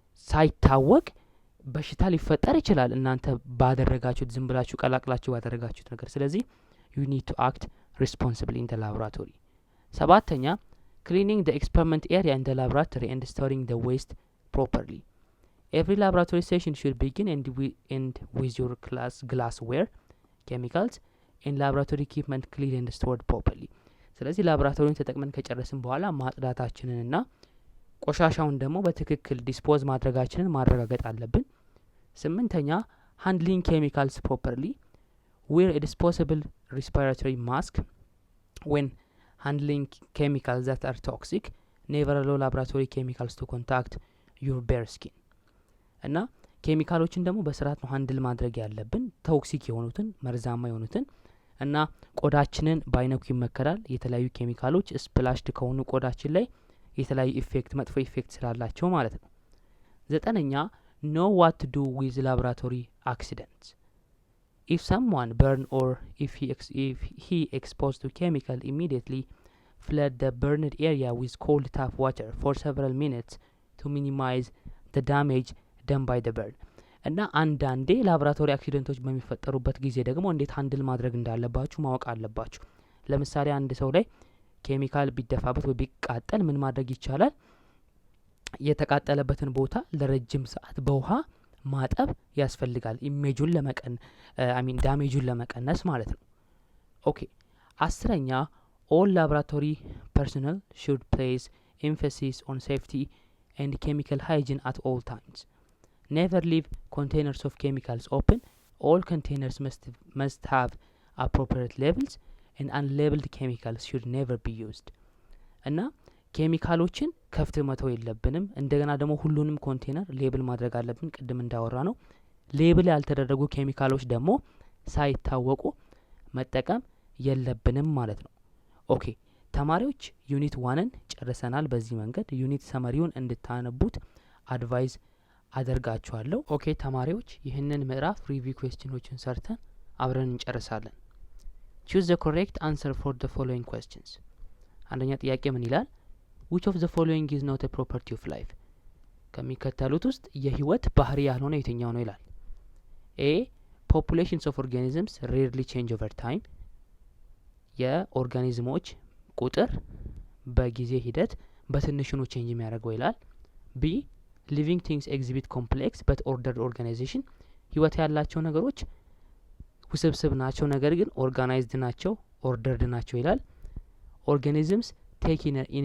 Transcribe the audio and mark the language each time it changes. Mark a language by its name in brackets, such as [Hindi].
[Amharic] ሳይታወቅ በሽታ ሊፈጠር ይችላል እናንተ ባደረጋችሁት ዝም ብላችሁ ቀላቅላችሁ ባደረጋችሁት ነገር። [English] ስለዚህ you need to act responsibly in the laboratory። ሰባተኛ cleaning the experiment area in the laboratory and storing the waste properly. Every laboratory session should begin and end with your glassware, chemicals and laboratory equipment cleaned and stored properly። [Amharic] ስለዚህ ላብራቶሪን ተጠቅመን ከጨረስን በኋላ ማጽዳታችንንና ቆሻሻውን ደግሞ በትክክል ዲስፖዝ ማድረጋችንን ማረጋገጥ አለብን። ስምንተኛ [English] handling chemicals properly. Wear a disposable respiratory mask when handling chemicals that are toxic. Never allow laboratory chemicals to contact your bare skin። [Amharic] እና ኬሚካሎችን ደግሞ በስርዓት ነው ሃንድል ማድረግ ያለብን፣ ቶክሲክ የሆኑትን መርዛማ የሆኑትን እና ቆዳችንን ባይነኩ ይመከራል። የተለያዩ ኬሚካሎች ስፕላሽድ ከሆኑ ቆዳችን ላይ የተለያዩ ኢፌክት መጥፎ ኢፌክት ስላላቸው ማለት ነው። ዘጠነኛ [English] know what to do with laboratory accidents. If someone burn or if he exposed to chemical, immediately flood the burned area with cold tap water for several minutes to minimize the damage done by the burn። [Amharic] እና አንዳንዴ ላብራቶሪ አክሲደንቶች በሚፈጠሩበት ጊዜ ደግሞ እንዴት ሃንድል ማድረግ እንዳለባችሁ ማወቅ አለባችሁ። ለምሳሌ አንድ ሰው ላይ ኬሚካል ቢደፋበት ወይ ቢቃጠል ምን ማድረግ ይቻላል? የተቃጠለበትን ቦታ ለረጅም ሰዓት በውሃ ማጠብ ያስፈልጋል። ኢሜጁን ዳሜጁን ለመቀነስ ማለት ነው። ኦኬ። አስረኛ [English] all laboratory personnel should place emphasis on safety and chemical hygiene at all times. Never leave containers of chemicals open. All containers must have appropriate labels and unlabeled chemicals should never be used። [Amharic] እና ኬሚካሎችን ከፍት መተው የለብንም። እንደገና ደግሞ ሁሉንም ኮንቴነር ሌብል ማድረግ አለብን። ቅድም እንዳወራ ነው ሌብል ያልተደረጉ ኬሚካሎች ደግሞ ሳይታወቁ መጠቀም የለብንም ማለት ነው። ኦኬ ተማሪዎች ዩኒት 1ን ጨርሰናል። በዚህ መንገድ ዩኒት ሰመሪውን እንድታነቡት አድቫይዝ አደርጋችኋለሁ። ኦኬ ተማሪዎች ይህንን ምዕራፍ ሪቪው ኩዌስችኖችን ሰርተን አብረን እንጨርሳለን። [English] choose the correct answer for the following questions። [Amharic] አንደኛ ጥያቄ ምን ይላል? [English] which of the following is not a property of life? [Amharic] ከሚከተሉት ውስጥ የህይወት ባህሪ ያልሆነ የትኛው ነው ይላል። [English] a populations of organisms rarely change over time። [Amharic] የኦርጋኒዝሞች ቁጥር በጊዜ ሂደት በትንሹ ነው ቼንጅ የሚያደርገው ይላል። [English] b living things exhibit complex but ordered organization። [Amharic] ህይወት ያላቸው ነገሮች ውስብስብ ናቸው ነገር ግን ኦርጋናይዝድ ናቸው ኦርደርድ ናቸው ይላል። [English] organisms take in